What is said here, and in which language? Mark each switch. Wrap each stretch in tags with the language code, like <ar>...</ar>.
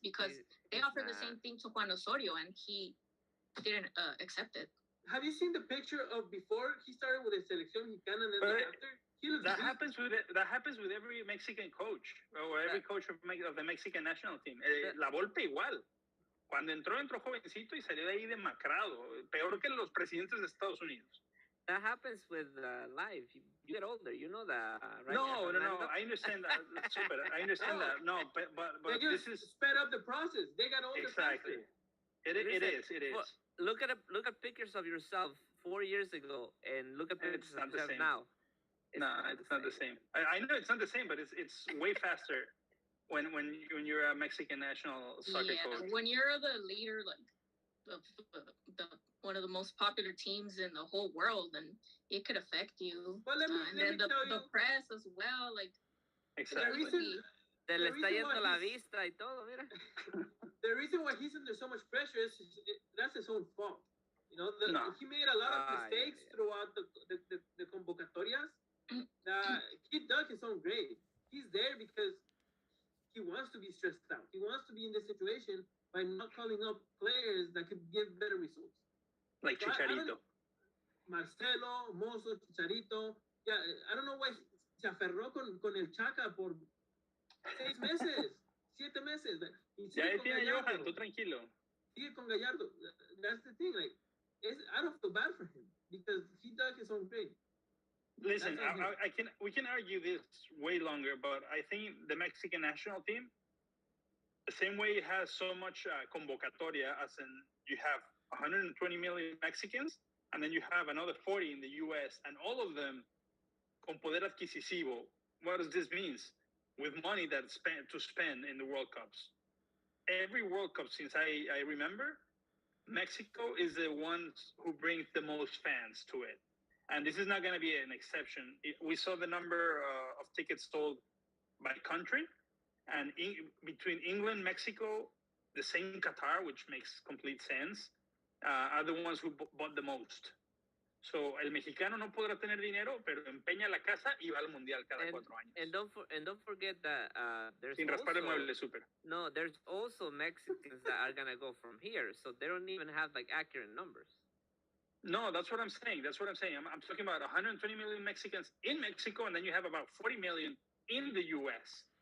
<en>Because they offered the same thing to Juan Osorio, and he didn't accept it. Have you seen the picture of before he started with the Selección Mexicana and then after? He looks that happens with every Mexican coach or every coach of the Mexican national team.</en> <es>La Volpe igual. Cuando entró jovencito y salió de ahí demacrado. Peor que los presidentes de Estados Unidos.</es> <en>that happens with life. You get older, you know that, right? No. I understand that. Super. I understand that. No, but this is sped up the process. They got older exactly. faster. It is. Look at pictures of yourself 4 years ago, and look at pictures of yourself now. It's not the same. I know it's not the same, but it's way faster when you're a Mexican national soccer coach. When you're the leader, like the one of the most popular teams in the whole world, and it could affect you. Well, let me tell you, the press as well, like exactly.</en> <es>Te le está yendo la vista y todo, mira.</es> <en>The reason why he's under so much pressure is that's his own fault. You know, he made a lot of mistakes throughout the convocatorias. He dug his own grave. He's there because he wants to be stressed out. He wants to be in this situation by not calling up players that could give better results. Like Chicharito. Marcelo, Mozo, Chicharito. Yeah, I don't know why</en> <es>se aferró con el Chaca por 6 meses, 7 meses. Ya tiene Johan, tú tranquilo. Sigue con Gallardo.</es> <en>That's the thing. Like, I don't feel bad for him because he dug his own grave. Listen, we can argue this way longer, but I think the Mexican national team, the same way it has so much convocatoria, as in you have 120 million Mexicans, and then you have another 40 in the U.S., and all of them</en> <es>con poder adquisitivo.</es> <en>What does this mean? With money that's spent in the World Cups. Every World Cup since I remember, Mexico is the one who brings the most fans to it. And this is not going to be an exception. We saw the number of tickets sold by country. And between England, Mexico, the same Qatar, which makes complete sense, are the ones who bought the most.</en> <es>So el mexicano no podrá tener dinero, pero empeña la casa y va al mundial cada 4 años.</es> <en>And don't forget that there's</en> <es>sin raspar el mueble, super.</es> <en>No, there's also Mexicans that are gonna go from here, so they don't even have like accurate numbers. No, that's what I'm saying. I'm talking about 120 million Mexicans in Mexico, and then you have about 40 million in the U.S.</en>